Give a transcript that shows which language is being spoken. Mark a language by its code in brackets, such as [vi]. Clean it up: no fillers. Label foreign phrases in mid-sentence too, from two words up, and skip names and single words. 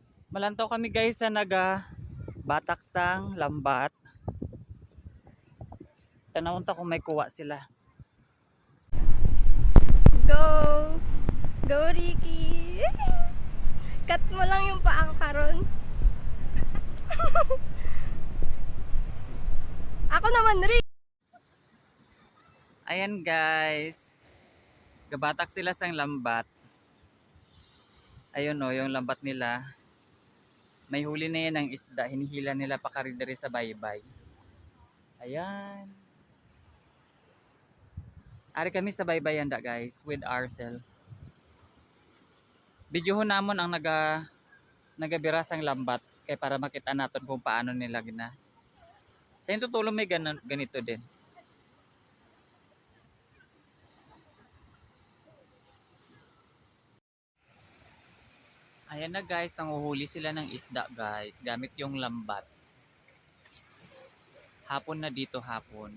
[hil] Malantaw kami guys sa naga batak sang lambat. Tanawon ta kung may kuha sila. [en] Go! Go, Ricky! [tl] Cut mo lang yung paa ko karon. Ako naman, Rick! Ayan guys. [hil] Gabatak sila sang lambat. [tl] Ayun o, yung lambat nila. May huli na yan ng isda. Hinihila nila pakaridari sa baybay. [hil] Ayan. Ari kami sa baybayan da guys with Arcel. Videohon namon ang nagabira sang lambat kay para makita naton kung paano nila gina. [tl] Sa yung tutulong may ganito din. Ayan na guys, nanguhuli sila ng isda guys, gamit yung lambat. Hapon na dito hapon.